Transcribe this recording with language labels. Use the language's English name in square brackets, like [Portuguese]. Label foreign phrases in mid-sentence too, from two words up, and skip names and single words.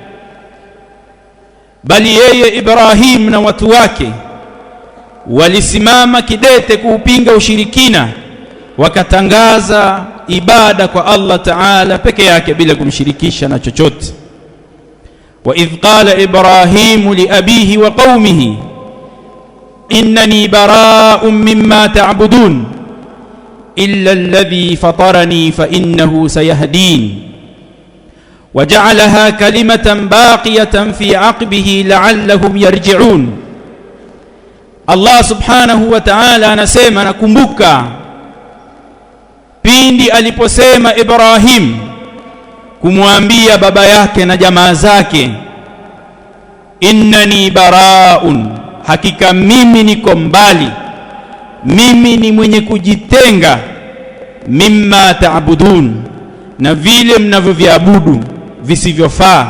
[Swahili] Bali yeye Ibrahim na watu wake walisimama kidete kuupinga ushirikina, wakatangaza ibada kwa Allah Ta'ala peke yake bila kumshirikisha na chochote. [Arabic] وإذ قال إبراهيم لأبيه وقومه إنني براء مما تعبدون إلا الذي فطرني فإنه سيهدين وجعلها كلمة باقية في عقبه لعلهم يرجعون. [Swahili] Allah [Arabic] سبحانه وتعالى [Swahili] anasema, nakumbuka pindi aliposema Ibrahim kumwambia baba yake na jamaa zake, [Arabic] إنني براء, [Swahili] hakika mimi niko mbali, mimi ni mwenye kujitenga, [Arabic] مما تعبدون, [Swahili] na vile mnavyoviabudu visivyofaa.